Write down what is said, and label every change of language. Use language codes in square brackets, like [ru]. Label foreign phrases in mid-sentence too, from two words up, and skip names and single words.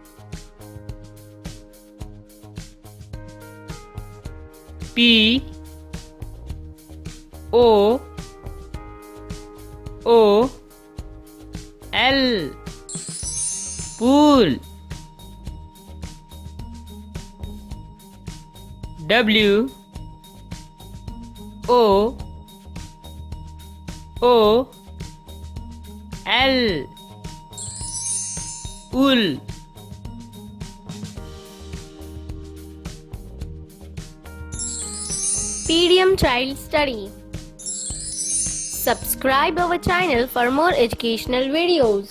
[en] P O O L Pool. W O O L Wool. Medium Child Study. Subscribe our channel for more educational videos.